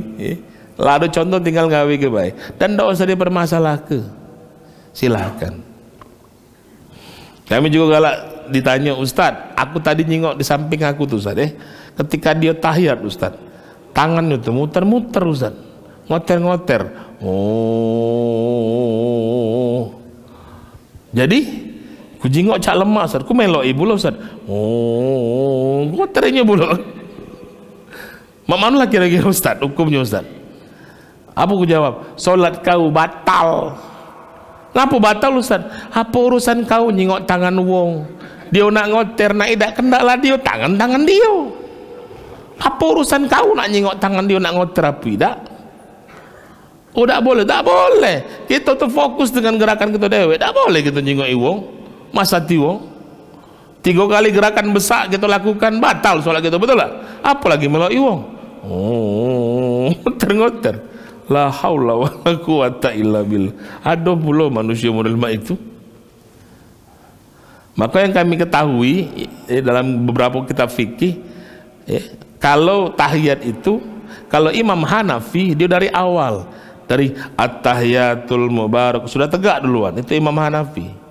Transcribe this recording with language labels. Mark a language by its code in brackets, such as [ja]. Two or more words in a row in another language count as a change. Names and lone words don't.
[id] Lalu contoh tinggal gawe ke baik. Dan tidak usah dipermasalahkan. Silahkan. [mui] Kami juga galak ditanya, Ustaz, aku tadi nyingok di samping aku tuh Ustaz, ketika dia tahiyat Ustaz, tangannya tuh muter-muter Ustaz, ngoter-ngoter. Oh. Jadi ku jingok cak lemah Ustaz, ku melok ibu lo Ustaz. Oh, ngoternya bulu. Mana lah kira-kira Ustaz, hukumnya Ustaz? Apa ku jawab? Solat kau batal. Ngapa batal Ustaz? Apa urusan kau nyingok tangan wong? Dia nak ngoter, nak idak kendaklah dia tangan dia. Apa urusan kau nak nyingok tangan dia nak ngoter apa idak? Oh tak boleh, tak boleh. Kita tuh fokus dengan gerakan kita dewe. Tak boleh kita nyingok wong. Masa tiwong 3 kali gerakan besar kita lakukan batal solat kita, betul tak? Apalagi melok wong. Oh, ngoter-ngoter. [ar] لا حول ولا قوة إلا بالله. [id] Ada pula manusia model itu. Maka yang kami ketahui dalam beberapa kitab fikih, kalau tahiyat itu, kalau Imam Hanafi dia dari awal, dari [ar] التحيات المبارك [id] sudah tegak duluan, itu Imam Hanafi.